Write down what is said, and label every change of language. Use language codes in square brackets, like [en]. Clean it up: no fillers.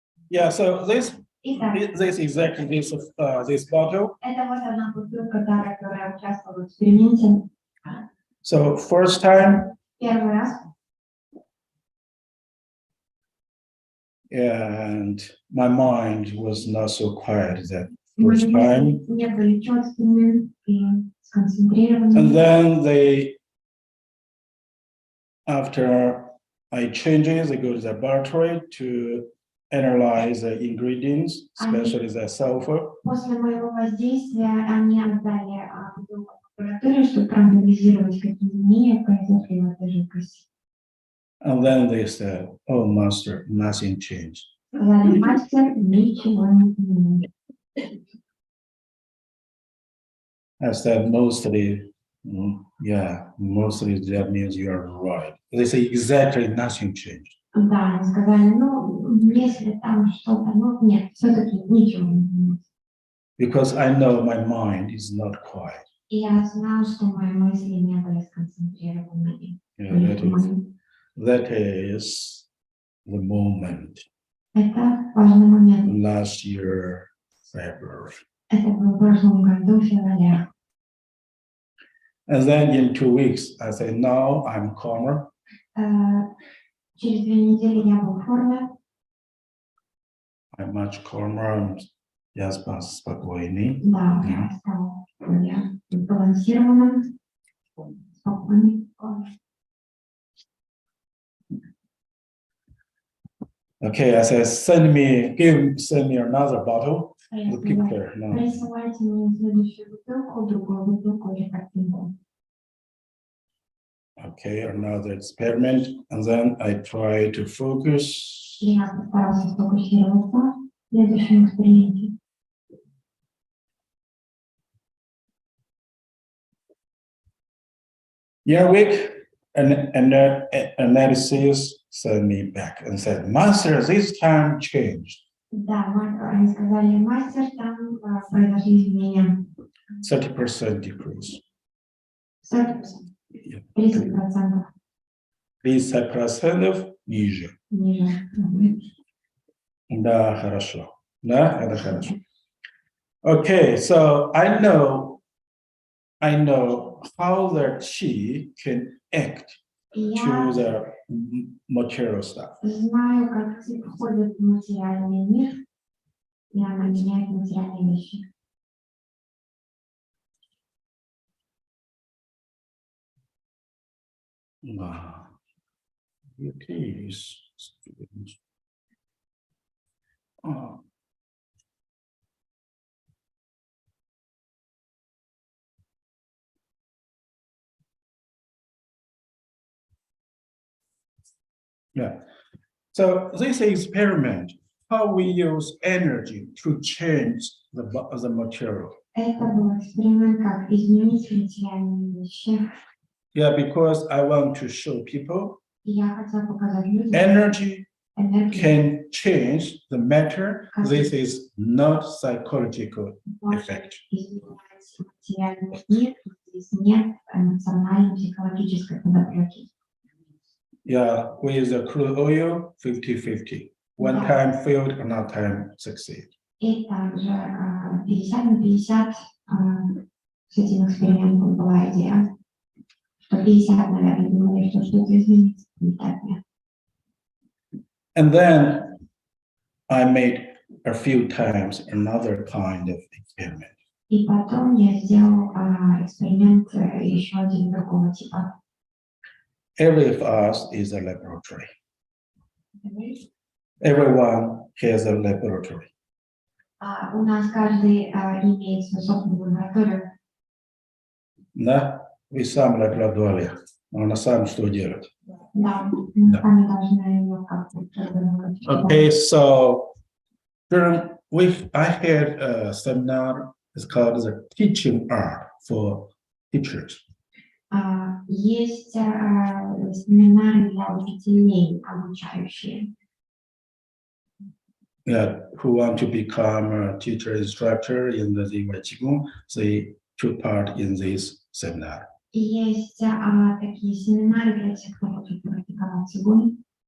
[en] Yeah, so this exactly this bottle. [ru] Это вот одна бутылка, которая участвовала в эксперименте. [en] So first time. [ru] Первый раз. [en] And my mind was not so quiet that first time. [ru] Не были четкими и сконцентрированными. [en] And then after I change it, they go to the laboratory to analyze the ingredients, especially the sulfur. [ru] После моего воздействия они отдали бутылку в лабораторию, чтобы проанализировать, какие изменения произошли в этой жидкости. [en] And then they said, "Oh, master, nothing changed." [ru] Сказали, мастер, ничего не изменилось. [en] I said, mostly that means you are right. They say exactly nothing changed. [ru] Да, они сказали, ну, если там что-то, ну, нет, все-таки ничего не изменилось. [en] Because I know my mind is not quiet. [ru] И я знал, что мои мысли не были сконцентрированы. [en] That is the moment. [ru] Это важный момент. [en] Last year, February. [ru] Это было в прошлом году, в феврале. [en] And then in 2 weeks, I say, now I'm calmer. [ru] Через 2 недели я был в форме. [en] I'm much calmer. [ru] Я спокойней. Да, я стал более сбалансированным, спокойным. [en] Okay, I said, send me another bottle. The picture. No. [ru] Присылайте мне следующую бутылку, другую бутылку или картинку. [en] Okay, another experiment, and then I try to focus. [ru] Я постарался сфокусироваться в следующем эксперименте. [en] Yeah, week and analysis sent me back and said, Master, this time changed. [ru] Да, они сказали, мастер, там произошли изменения. [en] 30% decrease. 30%. Yeah. 30% [ru] 30% ниже. ниже. Да, хорошо. Да, это хорошо. [en] Okay, so I know how the qi can act to [ru] Я [en] the material stuff. [ru] знаю, как ци входит в материальный мир, и она меняет материальные вещи. [en] Wow. It is. Oh. Yeah. So this experiment, how we use energy to change the material. [ru] Это был эксперимент, как изменить материальные вещи. [en] Yeah, because I want to show people [ru] И я хотела показать людям, [en] energy [ru] энергию [en] can change the matter. This is not psychological [ru] может [en] effect. [ru] изменять материальный мир. Здесь нет эмоционально-психологической подоплеки. [en] Yeah, with the crude oil, 50-50. One Yeah. time failed, another time succeed. [ru] И также 50/50 с этим экспериментом была идея, что 50, наверное, думали, что что-то изменится, не так нет. [en] And then I made a few times another kind of experiment. [ru] И потом я сделал эксперимент еще один другого типа. [en] Every of us is a laboratory. Everyone has a laboratory. [ru] У нас каждый имеет свою собственную лабораторию. Да, вы сам лаборатория, она сам что делать. Да, мы сами должны ее как-то разработать. [en] Okay, so I had a seminar. It's called the teaching art for teachers. [ru] Есть семинары для учителей, обучающие. [en] Yeah, who want to become a teacher instructor in the Zhong Yuan Qigong, they took part in this seminar. [ru] И есть такие семинары для тех, кто хочет практиковать цигун.